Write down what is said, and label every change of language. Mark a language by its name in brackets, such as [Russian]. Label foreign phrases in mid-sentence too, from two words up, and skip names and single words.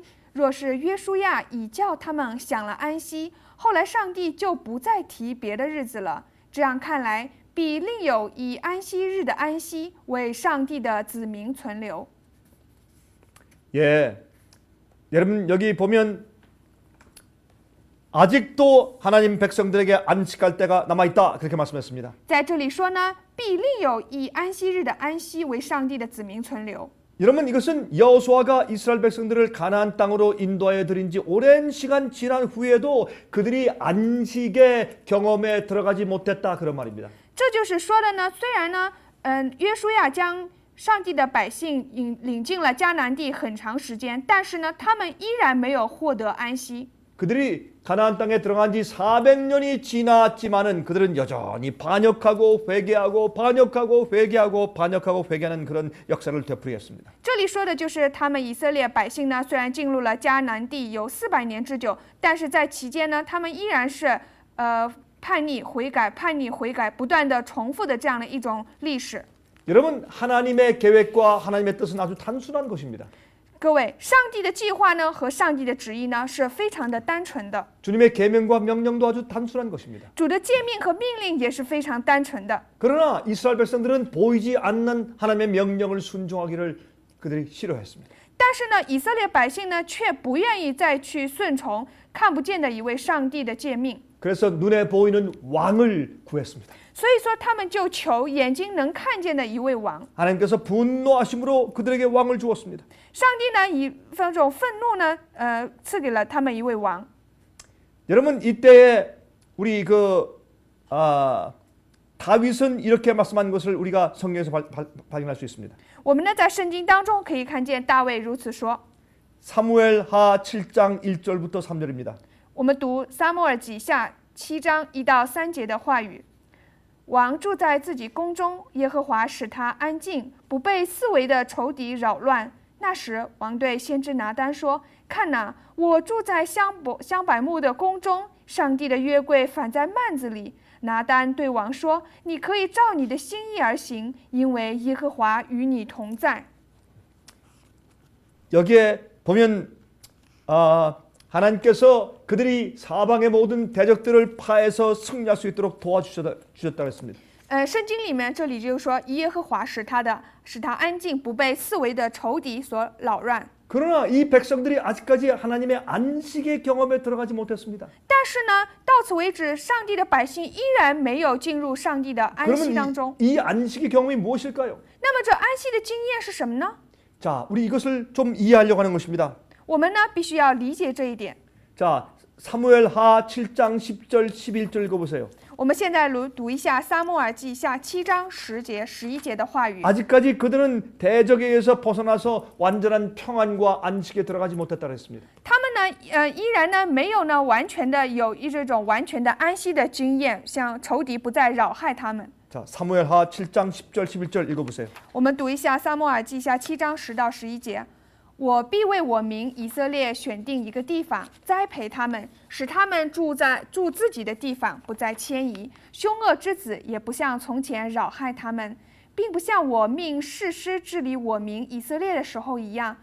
[Chinese] 若是约书亚已叫他们享了安息，后来上帝就不再提别的日子了。这样看来，必另有以安息日的安息为上帝的子民存留。 [Korean] 예, 여러분 여기 보면 아직도 하나님 백성들에게 안식할 때가 남아있다 그렇게 말씀했습니다. [Chinese] 在这里说呢，必另有以安息日的安息为上帝的子民存留。 [Korean] 여러분 이것은 여호수아가 이스라엘 백성들을 가나안 땅으로 인도하여 들인 지 오랜 시간 지난 후에도 그들이 안식의 경험에 들어가지 못했다 그런 말입니다. [Chinese] 这就是说的呢，虽然呢，约书亚将上帝的百姓领进了迦南地很长时间，但是呢，他们依然没有获得安息。 [Korean] 그들이 가나안 땅에 들어간 지 400년이 지났지만은 그들은 여전히 반역하고 회개하고 반역하고 회개하고 반역하고 회개하는 그런 역사를 되풀이했습니다. [Chinese] 这里说的就是他们以色列百姓呢，虽然进入了迦南地有400年之久，但是在期间呢，他们依然是叛逆悔改、叛逆悔改，不断的重复的这样的一种历史。 [Korean] 여러분 하나님의 계획과 하나님의 뜻은 아주 단순한 것입니다. [Chinese] 各位，上帝的计划呢和上帝的旨意呢是非常的单纯的， [Korean] 주님의 계명과 명령도 아주 단순한 것입니다. [Chinese] 主的诫命和命令也是非常单纯的。 [Korean] 그러나 이스라엘 백성들은 보이지 않는 하나님의 명령을 순종하기를 그들이 싫어했습니다. [Chinese] 但是呢，以色列百姓呢却不愿意再去顺从看不见的一位上帝的诫命， [Korean] 그래서 눈에 보이는 왕을 구했습니다. [Chinese] 所以说他们就求眼睛能看见的一位王。 [Korean] 하나님께서 분노하심으로 그들에게 왕을 주었습니다. [Chinese] 上帝呢以这种愤怒呢，赐给了他们一位王。 [Korean] 여러분 이때에 우리 다윗은 이렇게 말씀한 것을 우리가 성경에서 발견할 수 있습니다. [Chinese] 我们呢在圣经当中可以看见大卫如此说。 [Korean] 사무엘하 7장 1절부터 3절입니다. [Chinese] 我们读撒母耳记下7章1到3节的话语。王住在自己宫中，耶和华使他安静，不被四围的仇敌扰乱。那时，王对先知拿单说：“看哪，我住在香柏木的宫中，上帝的约柜反在幔子里。” 拿单对王说：“你可以照你的心意而行，因为耶和华与你同在。” [Korean] 여기에 보면 하나님께서 그들이 사방의 모든 대적들을 파해서 승리할 수 있도록 도와주셨다고 했습니다. [Chinese] 圣经里面这里就说耶和华使他安静，不被四围的仇敌所扰乱。 [Korean] 그러나 이 백성들이 아직까지 하나님의 안식의 경험에 들어가지 못했습니다. [Chinese] 但是呢，到此为止，上帝的百姓依然没有进入上帝的安息当中。 [Korean] 그러면 이 안식의 경험이 무엇일까요? [Chinese] 那么这安息的经验是什么呢？ [Korean] 자, 우리 이것을 좀 이해하려고 하는 것입니다. [Chinese] 我们呢必须要理解这一点。 [Korean] 자, 사무엘하 7장 10절 11절 읽어보세요. [Chinese] 我们现在读一下撒母耳记下7章10节、11节的话语。 [Korean] 아직까지 그들은 대적에 의해서 벗어나서 완전한 평안과 안식에 들어가지 못했다고 했습니다. [Chinese] 他们呢，依然呢没有呢完全的有这种完全的安息的经验，像仇敌不再扰害他们。 [Korean] 자, 사무엘하 7장 10절 11절 읽어보세요. [Chinese] 我们读一下撒母耳记下7章10到11节。我必为我民以色列选定一个地方，栽培他们，使他们住自己的地方，不再迁移。凶恶之子也不像从前扰害他们，并不像我命士师治理我民以色列的时候一样。